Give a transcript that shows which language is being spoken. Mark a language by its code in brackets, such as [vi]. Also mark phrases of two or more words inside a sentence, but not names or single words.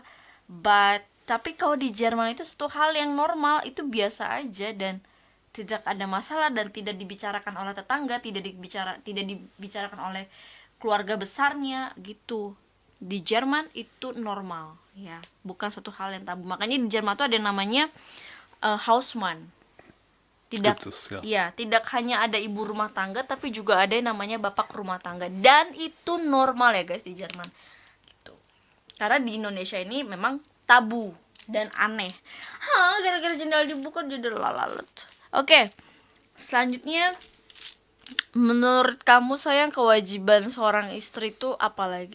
[id] Tapi kalau di Jerman itu suatu hal yang normal, itu biasa aja dan tidak ada masalah dan tidak dibicarakan oleh tetangga, tidak dibicarakan oleh keluarga besarnya gitu. Di Jerman itu normal ya, bukan suatu hal yang tabu. Makanya di Jerman tuh ada namanya Hausmann. Tidak [de] Gibt es, ja. [id] ya, tidak hanya ada ibu rumah tangga tapi juga ada yang namanya bapak rumah tangga dan itu normal ya guys di Jerman. Gitu. Karena di Indonesia ini memang tabu dan aneh. Gara-gara jendela dibuka jadi lalat. Oke, selanjutnya menurut kamu sayang kewajiban seorang istri itu apa lagi?